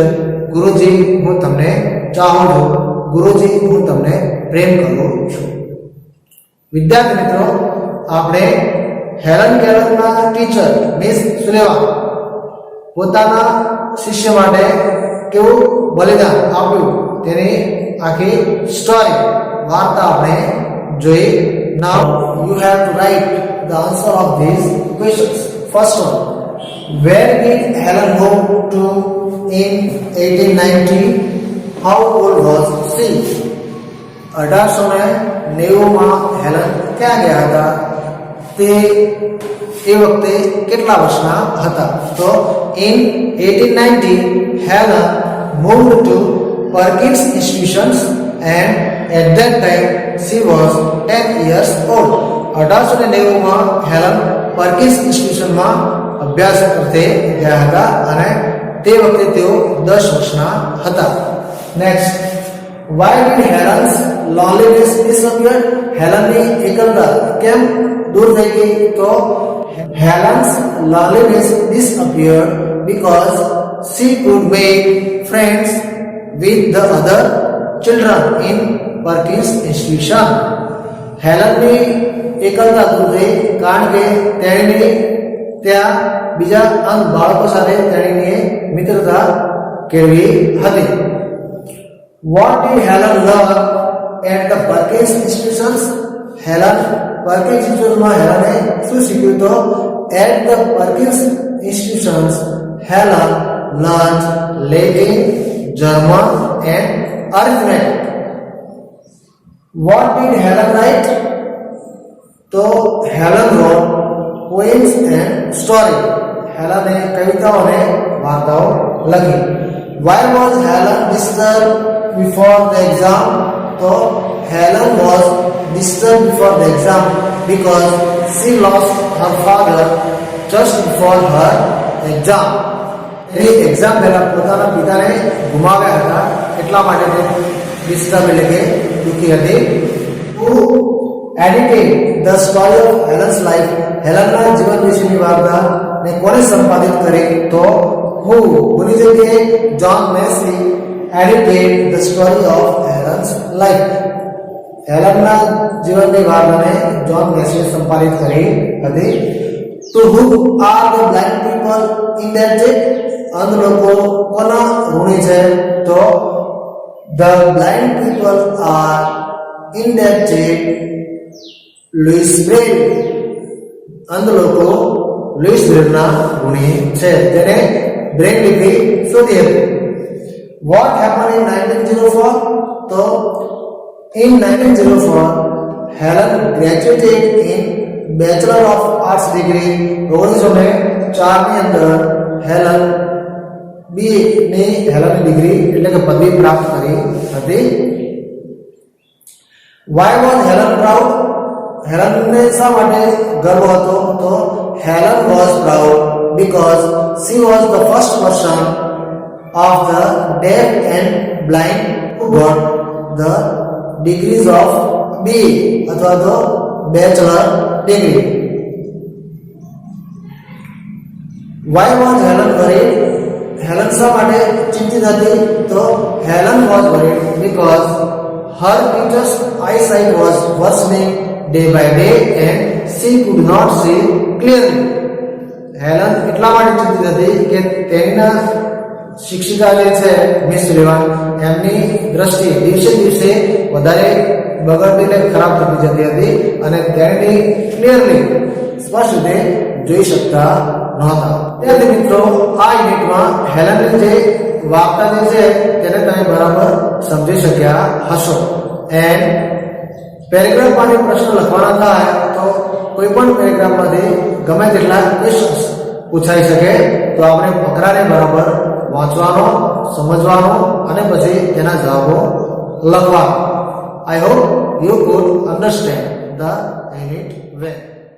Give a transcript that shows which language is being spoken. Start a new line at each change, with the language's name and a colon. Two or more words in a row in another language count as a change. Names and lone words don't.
Gujarati: ગુરુજી હું તમને ચાહું છું. ગુરુજી હું તમને પ્રેમ કરું છું. વિદ્યાર્થી મિત્રો, આપણે હેલન કેલરના ટીચર મિસ સુલેવાન પોતાના શિષ્ય માટે કેવું બલિદાન આપ્યું તેની આખી સ્ટોરી વાર્તા આપણે જોઈ.
English: Now you have to write the answer of these questions. First one, where did Helen go to in 1890? How old was she?
Gujarati: 1890 માં હેલન ક્યાં ગયા હતા? તે વખતે કેટલા વર્ષના હતા?
English: તો in 1890 Helen moved to Perkins Institutions and at that time she was 10 years old.
Gujarati: 1890 માં હેલન પર્કિન્સ ઇન્સ્ટિટ્યુશનમાં અભ્યાસ અર્થે ગયા હતા અને તે વખતે તેઓ 10 વર્ષના હતા. નેક્સ્ટ,
English: why did Helen's loneliness disappear?
Gujarati: હેલનની એકલતા કેમ દૂર થઈ ગઈ?
English: તો Helen's loneliness disappeared because she could make friends with the other children in Perkins Institution.
Gujarati: હેલનની એકલતા દૂર થઈ કારણ કે તેણીને ત્યાં બીજા અંગ બાળકો સાથે તેણીને મિત્રતા કેળવી હતી.
English: What did Helen learn at the Perkins Institutions?
Gujarati: હેલન પર્કિન્સ ઇન્સ્ટિટ્યુશનમાં હેલને શું શીખ્યું?
English: તો at the Perkins Institutions Helen learned Latin, German and arithmetic. What did Helen write? तो Helen wrote poems and story.
Gujarati: હેલને કવિતાઓ અને વાર્તાઓ લખી.
English: Why was Helen disturbed before the exam? તો Helen was disturbed before the exam because she lost her father just before her exam.
Gujarati: એની એક્ઝામ પહેલા પોતાના પિતાને ગુમાવ્યા હતા એટલા માટે તે ડિસ્ટર્બ એટલે કે દુઃખી હતી.
English: Who edited the story of Helen's life?
Gujarati: હેલનના જીવન વિશેની વાર્તાને કોણે સંપાદિત કરી?
English: તો who
Gujarati: કોની જગ્યાએ
English: જ્હોન મેસી edited the story of Helen's life.
Gujarati: હેલનના જીવનની વાર્તાને જ્હોન મેસીએ સંપાદિત કરી હતી.
English: To whom are the blind people indebted?
Gujarati: અંધ લોકો કોના ઋણી છે?
English: તો the blind people are indebted Louis Braille.
Gujarati: અંધ લોકો લुईस બ્રેલના ઋણી છે જેને બ્રેલ લિપિ શોધી હતી.
English: What happened in 1904? તો in 1904 Helen graduated in Bachelor of Arts degree.
Gujarati: 1904 ની અંદર હેલન BA ની હેલનની ડિગ્રી એટલે કે પદવી પ્રાપ્ત કરી હતી.
English: Why was Helen proud?
Gujarati: હેલનને શા માટે ગર્વ હતો?
English: તો Helen was proud because she was the first person of the deaf and blind who got the degrees of BA
Gujarati: અથવા તો
English: bachelor degree. Why was Helen worried?
Gujarati: હેલન શા માટે ચિંતિત હતી?
English: તો Helen was worried because her teacher's eyesight was worsening day by day and she could not see clearly.
Gujarati: હેલન એટલા માટે ચિંતિત હતી કે તેના શિક્ષિકા જે છે મિસ સુલેવાન એમની દ્રષ્ટિ દિવસે દિવસે વધારે બગડતી અને ખરાબ થતી જતી હતી અને તેણી ક્લિયરલી સ્પષ્ટ રીતે જોઈ શકતા નહોતા. ત્યારથી મિત્રો આ યુનિટમાં હેલનની જે વાર્તા જે છે તેને તમે બરાબર સમજી શક્યા હશો. એન્ડ પેરેગ્રાફમાંથી પ્રશ્ન લખવાના થાય તો કોઈ પણ પેરેગ્રાફમાંથી ગમે તેટલા ક્વેશ્ચન્સ પૂછાઈ શકે, તો આપણે ફકરાને બરાબર વાંચવાનો, સમજવાનો અને પછી તેના જવાબો લખવાનો.
English: I hope you could understand the unit well.